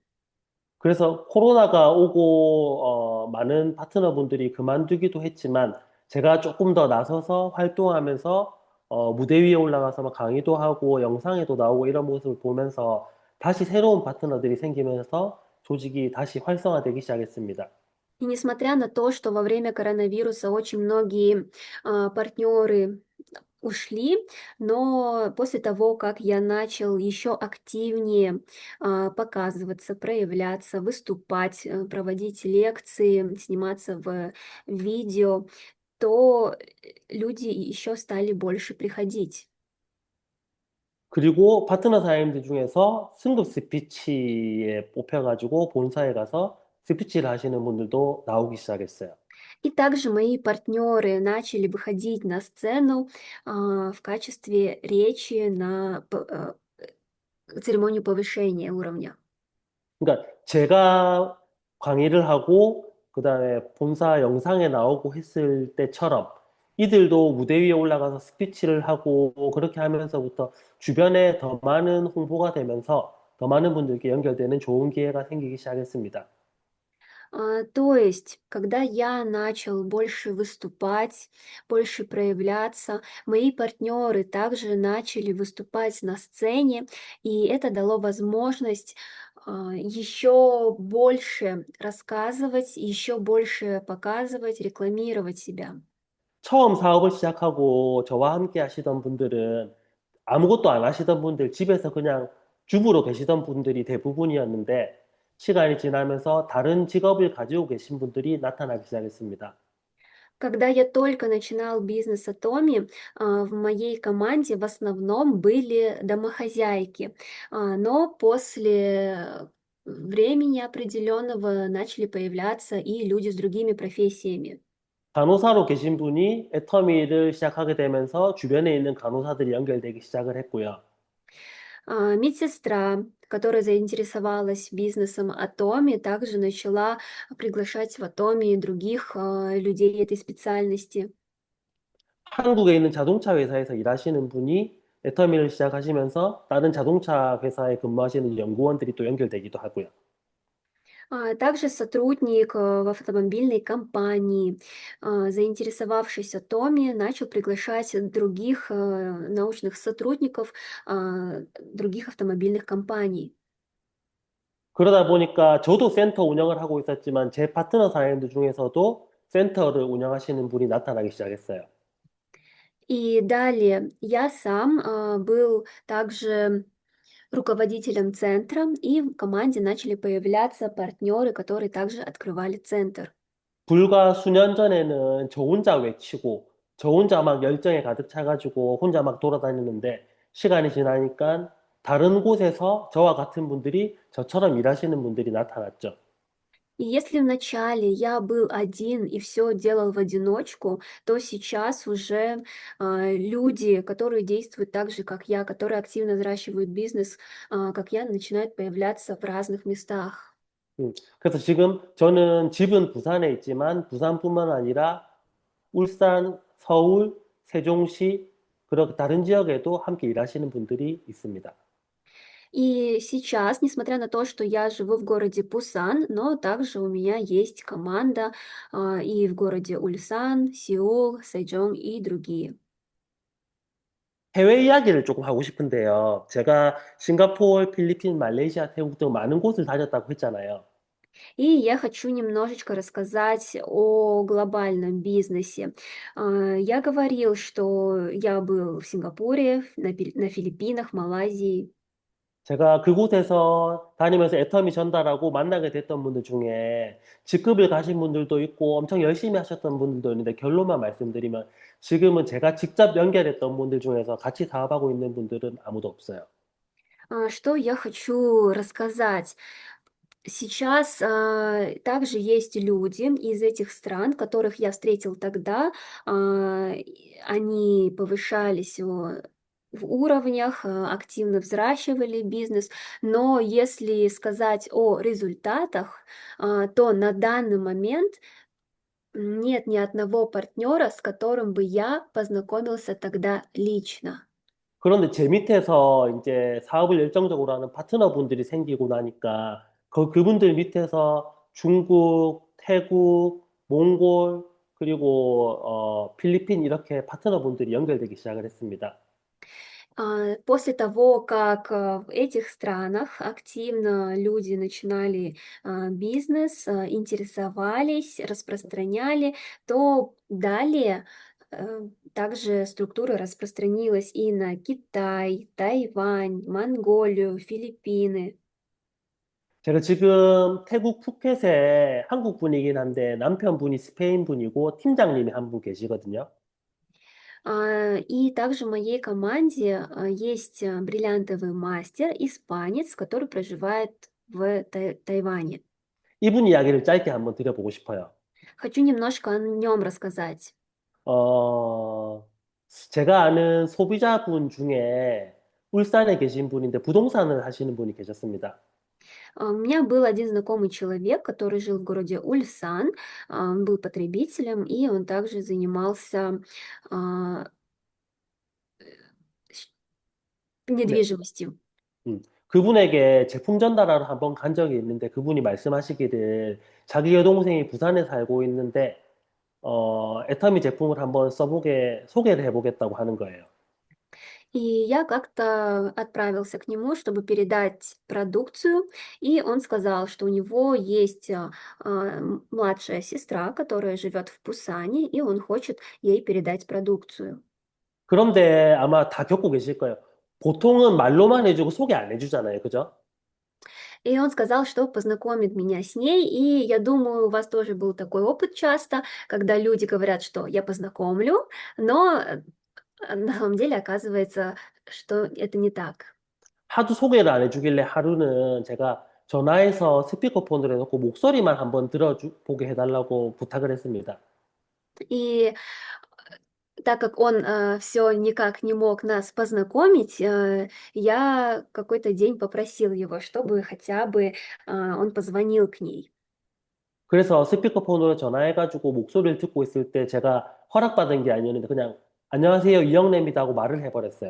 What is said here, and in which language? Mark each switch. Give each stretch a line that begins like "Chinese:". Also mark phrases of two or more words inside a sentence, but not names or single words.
Korean: 그래서 코로나가 오고 많은 파트너분들이 그만두기도 했지만 제가 조금 더 나서서 활동하면서 무대 위에 올라가서 막 강의도 하고 영상에도 나오고 이런 모습을 보면서 다시 새로운 파트너들이 생기면서 조직이 다시 활성화되기 시작했습니다.
Russian: И несмотря на то, что во время коронавируса очень многие партнеры ушли, но после того, как я начал еще активнее показываться, проявляться, выступать, проводить лекции, сниматься в видео, то люди еще стали больше приходить.
Korean: 그리고 파트너 사장님들 중에서 승급 스피치에 뽑혀가지고 본사에 가서 스피치를 하시는 분들도 나오기 시작했어요.
Russian: И также мои партнеры начали выходить на сцену в качестве речи на церемонию повышения уровня.
Korean: 그러니까 제가 강의를 하고 그다음에 본사 영상에 나오고 했을 때처럼 이들도 무대 위에 올라가서 스피치를 하고 그렇게 하면서부터 주변에 더 많은 홍보가 되면서 더 많은 분들께 연결되는 좋은 기회가 생기기 시작했습니다.
Russian: То есть, когда я начал больше выступать, больше проявляться, мои партнеры также начали выступать на сцене, и это дало возможность еще больше рассказывать, еще больше показывать, рекламировать себя.
Korean: 처음 사업을 시작하고 저와 함께 하시던 분들은 아무것도 안 하시던 분들, 집에서 그냥 주부로 계시던 분들이 대부분이었는데 시간이 지나면서 다른 직업을 가지고 계신 분들이 на타나기 시작했습니다.
Russian: Когда я только начинал бизнес Atomy, в моей команде в основном были домохозяйки, но после времени определенного начали появляться и люди с другими профессиями.
Korean: 간호사로 계신 분이 애터미를 시작하게 되면서 주변에 있는 간호사들이 연결되기 시작을 했고요.
Russian: Медсестра, которая заинтересовалась бизнесом Atomy, также начала приглашать в Atomy других людей этой специальности.
Korean: 한국에 있는 자동차 회사에서 일하시는 분이 애터미를 시작하시면서 다른 자동차 회사에 근무하시는 연구원들이 또 연결되기도 하고요.
Russian: Также сотрудник в автомобильной компании, заинтересовавшийся Томи, начал приглашать других научных сотрудников других автомобильных компаний.
Korean: 그러다 보니까 저도 센터 운영을 하고 있었지만 제 파트너 사장님들 중에서도 센터를 운영하시는 분이 나타나기 시작했어요.
Russian: И далее я сам был также руководителем центра, и в команде начали появляться партнеры, которые также открывали центр.
Korean: 불과 수년 전에는 저 혼자 외치고 저 혼자 막 열정에 가득 차가지고 혼자 막 돌아다녔는데 시간이 지나니까 다른 곳에서 저와 같은 분들이 저처럼 일하시는 분들이 나타났죠.
Russian: И если вначале я был один и все делал в одиночку, то сейчас уже люди, которые действуют так же, как я, которые активно взращивают бизнес, как я, начинают появляться в разных местах.
Korean: 그래서 지금 저는 집은 부산에 있지만 부산뿐만 아니라 울산, 서울, 세종시, 그리고 다른 지역에도 함께 일하시는 분들이 있습니다.
Russian: И сейчас, несмотря на то, что я живу в городе Пусан, но также у меня есть команда и в городе Ульсан, Сеул, Сайчжон и другие.
Korean: 해외 이야기를 조금 하고 싶은데요. 제가 싱가포르, 필리핀, 말레이시아, 태국 등 많은 곳을 다녔다고 했잖아요.
Russian: И я хочу немножечко рассказать о глобальном бизнесе. Я говорил, что я был в Сингапуре, на Филиппинах, Малайзии.
Korean: 제가 그곳에서 다니면서 애터미 전달하고 만나게 됐던 분들 중에 직급을 가신 분들도 있고 엄청 열심히 하셨던 분들도 있는데 결론만 말씀드리면 지금은 제가 직접 연결했던 분들 중에서 같이 사업하고 있는 분들은 아무도 없어요.
Russian: Что я хочу рассказать? Сейчас также есть люди из этих стран, которых я встретил тогда. Они повышались в уровнях, активно взращивали бизнес. Но если сказать о результатах, то на данный момент нет ни одного партнера, с которым бы я познакомился тогда лично.
Korean: 그런데 제 밑에서 이제 사업을 열정적으로 하는 파트너분들이 생기고 나니까 그분들 밑에서 중국, 태국, 몽골, 그리고 필리핀 이렇게 파트너분들이 연결되기 시작을 했습니다.
Russian: После того, как в этих странах активно люди начинали бизнес, интересовались, распространяли, то далее также структура распространилась и на Китай, Тайвань, Монголию, Филиппины.
Korean: 제가 지금 태국 푸켓에 한국 분이긴 한데 남편분이 스페인 분이고 팀장님이 한 분 계시거든요.
Russian: И также в моей команде есть бриллиантовый мастер, испанец, который проживает в Тайване.
Korean: 이분 이야기를 짧게 한번 드려보고 싶어요.
Russian: Хочу немножко о нем рассказать.
Korean: 어, 제가 아는 소비자분 중에 울산에 계신 분인데 부동산을 하시는 분이 계셨습니다.
Russian: У меня был один знакомый человек, который жил в городе Ульсан, он был потребителем, и он также занимался а, щ-
Korean: 네.
Russian: недвижимостью. 음.
Korean: 그분에게 제품 전달하러 한번 간 적이 있는데 그분이 말씀하시기를 자기 여동생이 부산에 살고 있는데 애터미 제품을 한번 소개를 해보겠다고 하는 거예요.
Russian: И я как-то отправился к нему, чтобы передать продукцию, и он сказал, что у него есть младшая сестра, которая живет в Пусане, и он хочет ей передать продукцию.
Korean: 그런데 아마 다 겪고 계실 거예요. 보통은 말로만 해주고 소개 안 해주잖아요. 그죠?
Russian: И он сказал, что познакомит меня с ней, и я думаю, у вас тоже был такой опыт часто, когда люди говорят, что я познакомлю, но на самом деле оказывается, что это не так.
Korean: 하도 소개를 안 해주길래 하루는 제가 전화해서 스피커폰으로 해놓고 목소리만 한번 들어보게 해달라고 부탁을 했습니다.
Russian: И так как он все никак не мог нас познакомить, я какой-то день попросил его, чтобы хотя бы он позвонил к ней.
Korean: 그래서 스피커폰으로 전화해가지고 목소리를 듣고 있을 때 제가 허락받은 게 아니었는데 그냥 안녕하세요 이영래입니다 하고 말을 해버렸어요.